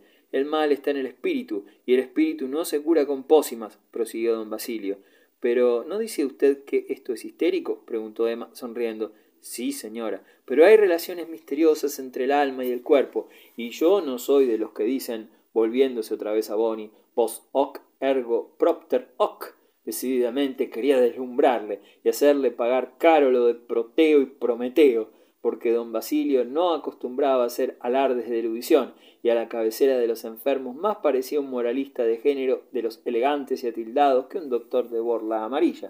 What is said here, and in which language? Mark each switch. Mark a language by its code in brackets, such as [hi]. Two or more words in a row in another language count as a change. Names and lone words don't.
[es] El mal está en el espíritu, y el espíritu no se cura con pócimas, prosiguió don Basilio. —¿Pero no dice usted que esto es histérico? —preguntó Emma, sonriendo. —Sí, señora, pero hay relaciones misteriosas entre el alma y el cuerpo, y yo no soy de los que dicen, volviéndose otra vez a Boni, [la] post hoc ergo propter hoc. [es] Decididamente quería deslumbrarle y hacerle pagar caro lo de Proteo y Prometeo, porque don Basilio no acostumbraba a hacer alardes de erudición, y a la cabecera de los enfermos más parecía un moralista de género de los elegantes y atildados que un doctor de borla amarilla.